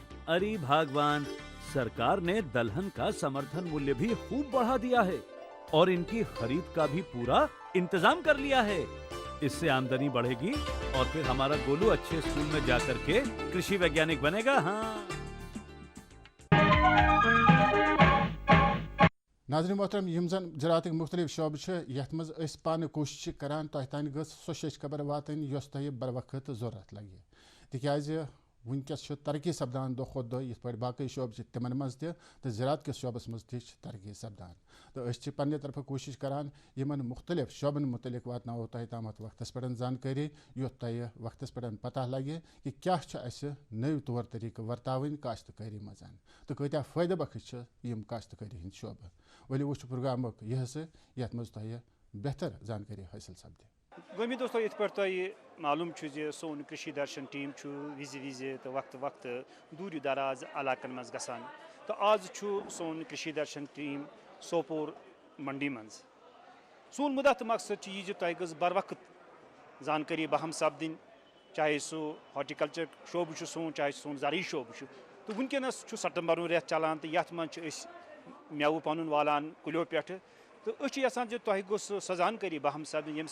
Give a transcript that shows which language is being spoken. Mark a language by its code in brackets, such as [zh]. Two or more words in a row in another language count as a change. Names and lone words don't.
[hi] अरे भगवान, सरकार ने दलहन का समर्थन मूल्य भी खूब बढ़ा दिया है और इनकी खरीद का भी पूरा इंतजाम कर लिया है। इससे आमदनी बढ़ेगी और फिर हमारा गोलू अच्छे स्कूल में जा करके कृषि वैज्ञानिक बनेगा। हाँ। [ks] नाज़रीन मोहतरम, यम जन ज़राअतक मुख्तलिफ शोबे यथ मज पान कोशिश करान तह तान गस सो खबर वातन यस तह बर वक्त जरूरत लगे तिकाज वनकस तरक्की सपदान दो खुद दो ये बाकी शोबे तिमन मज तो ज़राअत किस शोबस मज तरक्की सपदान तो पन्ने तरफ कोशिश करान यमन मुख्तलिफ शोबन मुतलिक वातनाओ तह ताम वक्तस पे जानकारी योत तह वक्तस पे पता लगे कि क्या नव तौर तरीक वर्तावन काश्तकारी मज तो कत्या फ़ायदे बख्श यम काश्तकारी हंद शोबे वली वो प्रोग्राम यह मज तह बेहतर जानकारी हासिल सपदे। گومی دوستو یت پہ معلوم سون کشی درشن ٹیم وز تو وقت وقت دور دراز علاقن مز گسان تو آز سون کشی درشن ٹیم سوپور منڈی مز سون مدعا تو مقصد یہ تہ گز بر وقت زانکاری بہم سپدن چاہے سہ ہارٹیکلچر شعبہ سون چاہے سون زرعی شعبہ تو ونکس سپٹمبر ریت چلان تو یت من میوہ پن والان کلیو پہ تو یژھان تہ گوٚژھ سۄ زانکٲری بہم سپدٕنۍ ییٚمہِ